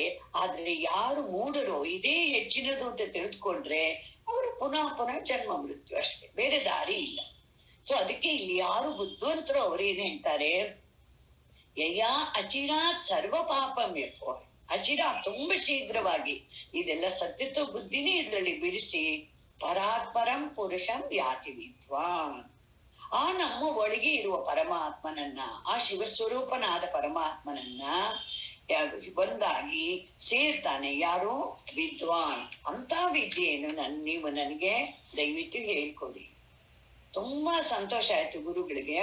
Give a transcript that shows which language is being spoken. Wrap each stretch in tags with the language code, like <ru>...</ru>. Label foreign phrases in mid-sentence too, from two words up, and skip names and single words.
<kn>ಆದ್ರೆ ಯಾರು ಮೂಢರೋ ಇದೇ ಹೆಚ್ಚಿನದು ಅಂತ ತಿಳಿದುಕೊಂಡ್ರೆ ಅವರು ಪುನಃ ಜನ್ಮ ಮೃತ್ಯು ಅಷ್ಟೇ, ಬೇರೆ ದಾರಿ ಇಲ್ಲ. ಸೊ ಅದಕ್ಕೆ ಇಲ್ಲಿ ಯಾರು ಬುದ್ಧಿವಂತರು ಅವ್ರೇನ್ ಹೇಳ್ತಾರೆ,</kn> <sa>ಯಯಾ ಅಚಿರಾತ್ ಸರ್ವ ಪಾಪಂ ವ್ಯಪೋ.</sa> <kn>ಅಚಿರಾತ್ ತುಂಬಾ ಶೀಘ್ರವಾಗಿ ಇದೆಲ್ಲ ಸತ್ಯತ್ವ ಬುದ್ಧಿನೇ ಇದರಲ್ಲಿ ಬಿಡಿಸಿ</kn> <sa>ಪರಾತ್ಪರಂ ಪುರುಷಂ ಯಾತಿ ವಿದ್ವಾನ್.</sa> <kn>ಆ ನಮ್ಮ ಒಳಗೆ ಇರುವ ಪರಮಾತ್ಮನನ್ನ, ಆ ಶಿವಸ್ವರೂಪನಾದ ಪರಮಾತ್ಮನನ್ನ ಒಂದಾಗಿ ಸೇರ್ತಾನೆ ಯಾರು? ವಿದ್ವಾನ್. ಅಂತ ವಿದ್ಯೆಯನ್ನು ನೀವು ನನಗೆ ದಯವಿಟ್ಟು ಹೇಳ್ಕೊಡಿ. ತುಂಬಾ ಸಂತೋಷ ಆಯ್ತು ಗುರುಗಳಿಗೆ.</kn>